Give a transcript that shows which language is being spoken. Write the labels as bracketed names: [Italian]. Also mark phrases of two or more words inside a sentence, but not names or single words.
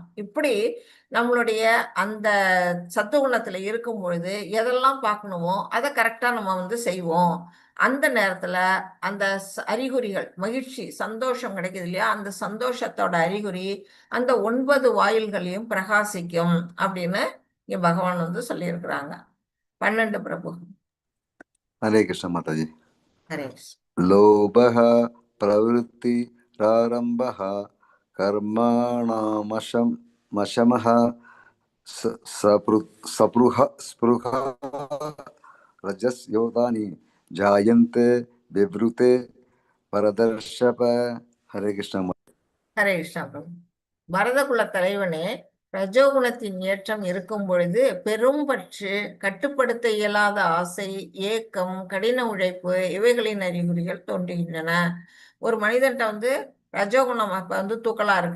[Tamil] இப்படி நம்மளுடைய அந்த சத்துவகுணத்துல இருக்கும் பொழுது எதெல்லாம் பார்க்கணுமோ அதை கரெக்டா நம்ம வந்து செய்வோம். அந்த நேரத்துல அந்த அறிகுறிகள், மகிழ்ச்சி, சந்தோஷம் கிடைக்குது இல்லையா? அந்த சந்தோஷத்தோட அறிகுறி அந்த 9 வாயில்களையும் பிரகாசிக்கும் அப்படின்னு இங்க பகவான் வந்து சொல்லியிருக்கிறாங்க. 12 பிரபு. [Hindi] हरे कृष्ण माता जी। [Tamil] ஹரேஷ். [Sanskrit] लोभः प्रवृत्तिरारम्भः कर्माणामशमः स्पृहा रजस्योतानि जायन्ते विवृते परदर्शप। [Hindi] हरे कृष्ण। [Tamil] ஹரே கிருஷ்ணா பிரபு. பரதகுல தலைவனே, ரஜோகுணத்தின் ஏற்றம் இருக்கும் பொழுது பெரும் பற்று, கட்டுப்படுத்த இயலாத ஆசை, ஏக்கம், கடின உழைப்பு இவைகளின் அறிகுறிகள் தோன்றுகின்றன. ஒரு மனிதன்கிட்ட வந்து ரஜோகுணம் அப்ப வந்து தூக்கலா இருக்கு.